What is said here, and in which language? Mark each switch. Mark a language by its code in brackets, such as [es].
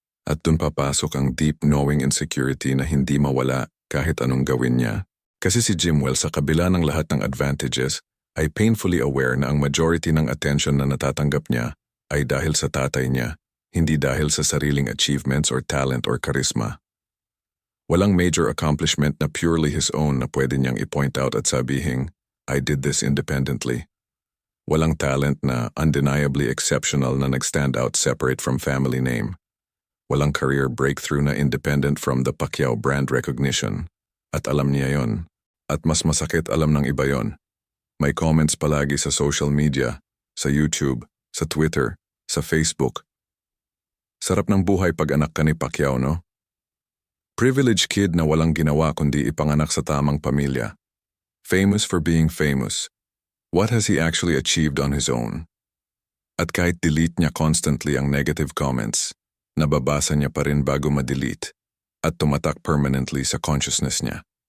[tl] At dun papasok ang deep knowing insecurity na hindi mawala kahit anong gawin niya. Kasi si JIMUEL sa kabila ng lahat ng advantages ay painfully aware na ang majority ng attention na natatanggap niya ay dahil sa tatay niya, hindi dahil sa sariling achievements or talent or charisma. Walang major accomplishment na purely his own na pwede niyang i-point out at sabihing, [en] I did this independently. [tl] Walang talent na undeniably exceptional na nag-stand out separate from family name. Walang career breakthrough na independent from the Pacquiao brand recognition. At alam niya yon. At mas masakit alam ng iba yon. May comments palagi sa social media, sa YouTube, sa Twitter, sa Facebook. Sarap ng buhay pag anak ka ni Pacquiao, no? Privileged kid na walang ginawa kundi ipanganak sa tamang pamilya. [en] Famous for being famous. What has he actually achieved on his own? [tl] At kahit delete niya constantly ang negative comments, nababasa niya pa rin bago ma-delete at tumatak permanently sa consciousness niya.